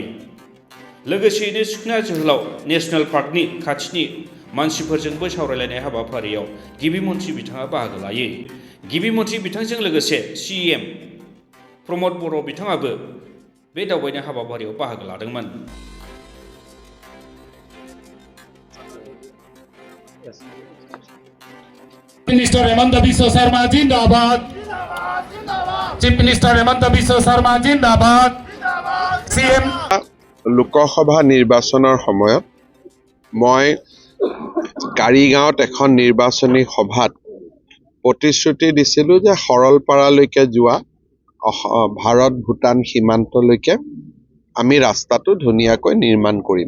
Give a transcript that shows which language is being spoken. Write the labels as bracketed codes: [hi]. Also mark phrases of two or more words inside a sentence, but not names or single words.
[brx] लोगोसेयैनो सिखना जोहोलाव नेशनेल पार्कनि खाथिनि मानसिफोरजोंबो सावरायलायनाय हाबाफारियाव गिबि मन्थ्रि बिथाङा बाहागो लायो। गिबि मन्थ्रि बिथांजों लोगोसे CM प्रमद बर' बिथाङाबो बे दावबायनाय हाबाफारियाव बाहागो लादोंमोन। [en] Minister Hemant Biswa Sarma Jindabad. Chief Minister Hemant Biswa Sarma Jindabad. CM [as] লোকসভা নিৰ্বাচনৰ সময়ত মই কাৰিগাঁৱত এখন নিৰ্বাচনী সভাত প্ৰতিশ্ৰুতি দিছিলোঁ যে সৰলপাৰালৈকে যোৱা ভাৰত ভূটান সীমান্তলৈকে আমি ৰাস্তাটো ধুনীয়াকৈ নিৰ্মাণ কৰিম।